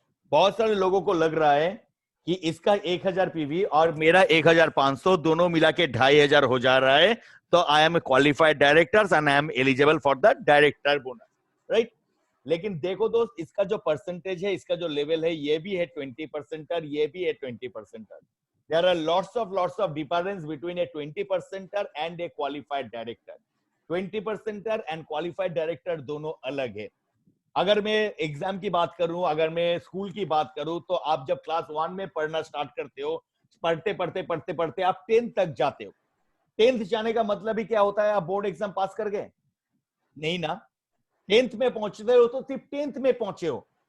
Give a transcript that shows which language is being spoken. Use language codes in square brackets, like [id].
[hi] बहुत सारे लोगों को लग रहा है कि इसका 1000 पीवी और मेरा 1500 दोनों मिला के 2500 हो जा रहा है, तो [en] I am a qualified director and I am eligible for the director bonus. [hi] Right, लेकिन देखो दोस्त, इसका जो परसेंटेज है, इसका जो लेवल है, ये भी है 20%, ये भी है 20%। [en] There are lots of difference between a 20%er and a qualified director. 20%er and qualified director [hi] दोनों अलग है। अगर मैं एग्जाम की बात करूं, अगर मैं स्कूल की बात करूं, तो आप जब क्लास 1 में पढ़ना स्टार्ट करते हो, पढ़ते आप 10th तक जाते हो। 10th जाने का मतलब ही क्या होता है, आप बोर्ड एग्जाम पास कर गए? नहीं ना, 10th में पहुंचते हो तो सिर्फ 10th में पहुंचे हो।